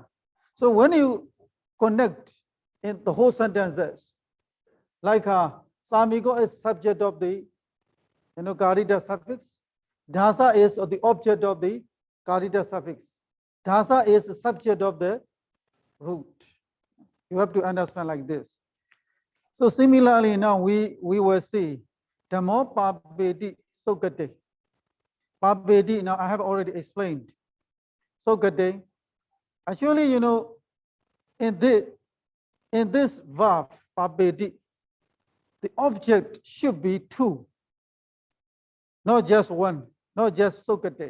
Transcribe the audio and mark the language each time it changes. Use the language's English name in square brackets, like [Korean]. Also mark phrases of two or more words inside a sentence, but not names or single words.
[English] So when you connect in the whole sentences, like Samiko is subject of the karita suffix, dasa is the object of the karita suffix, dasa is the subject of the root. You have to understand like this. So similarly, now we will see [Pali] dhammo pabedi sogate. [English] Pabedi, now I have already explained. Sogate. Actually, in this verb, pabedi, the object should be two, not just one, not just sogate.